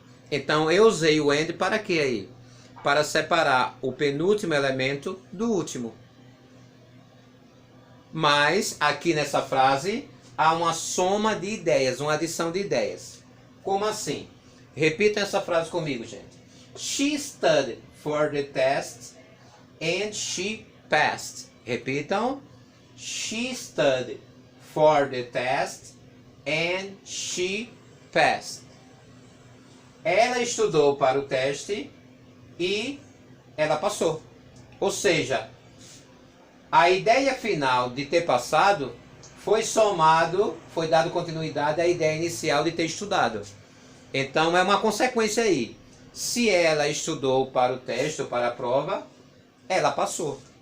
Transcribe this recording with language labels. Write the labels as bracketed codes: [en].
[pt] Então eu usei o and para quê aí? Para separar o penúltimo elemento do último. Mas aqui nessa frase há uma soma de ideias, uma adição de ideias. Como assim? Repitam essa frase comigo, gente. [en] She studied for the test and she passed. [pt] Repitam. [en] She studied for the test and she passed. [pt] Ela estudou para o teste e ela passou. Ou seja, a ideia final de ter passado foi dado continuidade à ideia inicial de ter estudado. Então é uma consequência aí. Se ela estudou para o teste ou para a prova, ela passou.